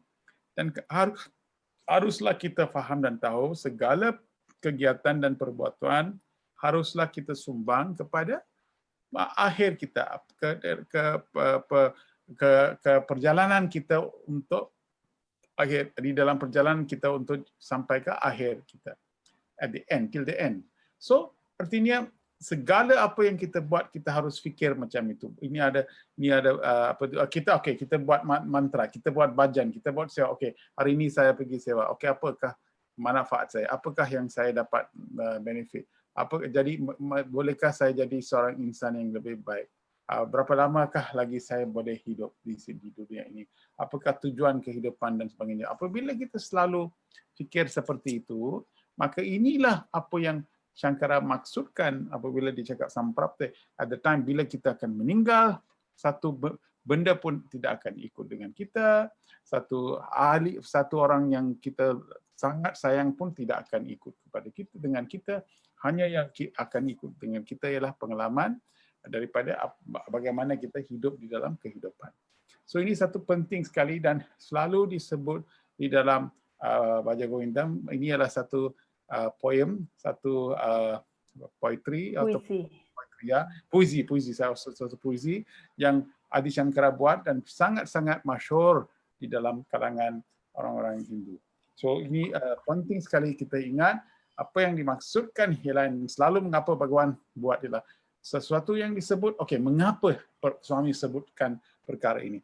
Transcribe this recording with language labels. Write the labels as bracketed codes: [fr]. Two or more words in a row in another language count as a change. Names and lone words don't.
[ms] Dan haruslah kita faham dan tahu segala kegiatan dan perbuatan haruslah kita sumbang kepada akhir kita, ke perjalanan kita untuk akhir, di dalam perjalanan kita untuk sampai ke akhir kita. [en] At the end, till the end. [ms] So, artinya segala apa yang kita buat kita harus fikir macam itu. Ini ada kita buat mantra, kita buat bhajan, kita buat sewa. Okey, hari ini saya pergi sewa. Okey, apakah manfaat saya? Apakah yang saya dapat benefit? Jadi bolehkah saya jadi seorang insan yang lebih baik? Berapa lamakah lagi saya boleh hidup di dunia ini? Apakah tujuan kehidupan dan sebagainya? Apabila kita selalu fikir seperti itu, maka inilah apa yang Shankara maksudkan apabila dia cakap samprapta. [en] At the time [ms] bila kita akan meninggal, satu benda pun tidak akan ikut dengan kita, satu orang yang kita sangat sayang pun tidak akan ikut kepada kita dengan kita. Hanya yang akan ikut dengan kita ialah pengalaman daripada bagaimana kita hidup di dalam kehidupan. So ini satu penting sekali dan selalu disebut di dalam Bhaja Govindam. Ini adalah satu poem, satu poetry atau puisi satu puisi yang Adi Shankara buat dan sangat-sangat masyhur di dalam kalangan orang-orang Hindu. So ini penting sekali kita ingat apa yang dimaksudkan ialah selalu mengapa Bhagawan buat ialah sesuatu yang disebut, okey, mengapa Swami sebutkan perkara ini?